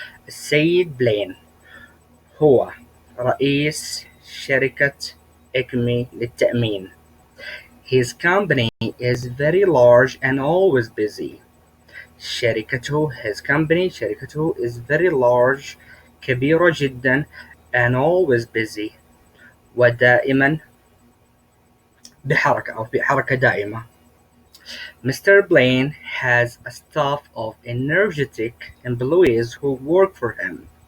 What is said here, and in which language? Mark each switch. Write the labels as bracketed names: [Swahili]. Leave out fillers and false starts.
[Arabic] السيد بلين هو رئيس شركة أكمي للتأمين. [English] His company is very large and always busy. [Arabic] شركته [English] is very large، [Arabic] كبيرة جدا، [English] and always busy، [Arabic] ودائما بحركة أو في حركة دائمة. [English] Mr. Blaine has a staff of energetic employees who work for him.